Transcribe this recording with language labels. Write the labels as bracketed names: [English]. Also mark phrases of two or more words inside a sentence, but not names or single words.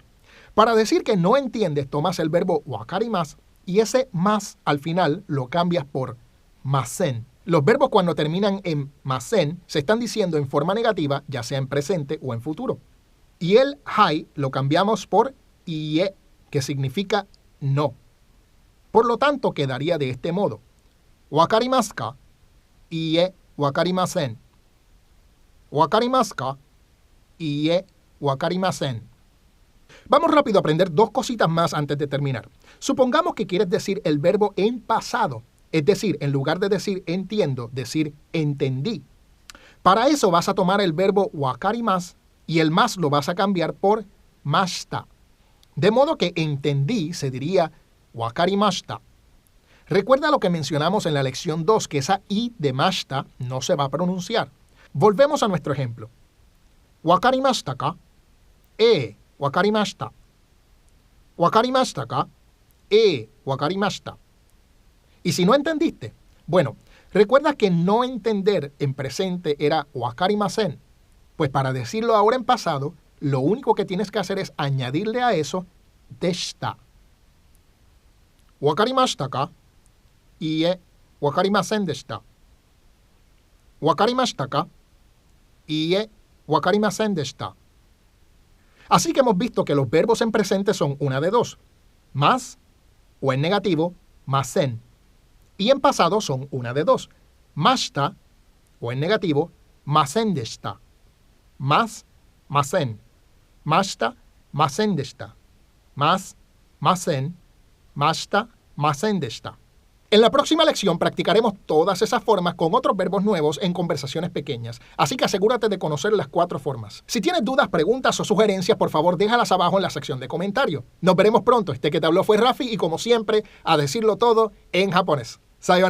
[Spanish] Para decir que no entiendes, tomas el verbo wakarimasu y ese más al final lo cambias por masen. Los verbos cuando terminan en masen se están diciendo en forma negativa, ya sea en presente o en futuro. Y el hai lo cambiamos por ie, que significa no. Por lo tanto, quedaría de este modo. [Japanese] わかりますか？いいえ わかりません. わかりますか？いいえ わかりません. [Spanish] Vamos rápido a aprender dos cositas más antes de terminar. Supongamos que quieres decir el verbo en pasado. Es decir, en lugar de decir entiendo, decir entendí. Para eso vas a tomar el verbo wakarimasu y el más lo vas a cambiar por mashita. De modo que entendí se diría wakarimashita. Recuerda lo que mencionamos en la lección 2, que esa i de mashita no se va a pronunciar. Volvemos a nuestro ejemplo. [Japanese] わかりましたか？わかりました. わかりましたか？わかりました. [Spanish] Y si no entendiste, bueno, recuerda que no entender en presente era wakarimasen. Pues para decirlo ahora en pasado, lo único que tienes que hacer es añadirle a eso deshita. [Japanese] わかりましたか？いいえ わかりません でした. わかりましたか？いいえ わかりません でした. [Spanish] Así que hemos visto que los verbos en presente son una de dos. Más, o en negativo, masen. Y en pasado son una de dos. Mashita, o en negativo, [Japanese] ません でした. ます、ません。ました、ません でした. ます、ません。ました、ません でした. [Spanish] En la próxima lección practicaremos todas esas formas con otros verbos nuevos en conversaciones pequeñas, así que asegúrate de conocer las 4 formas. Si tienes dudas, preguntas o sugerencias, por favor déjalas abajo en la sección de comentarios. Nos veremos pronto. Este que te habló fue Rafi y como siempre, a decirlo todo en japonés.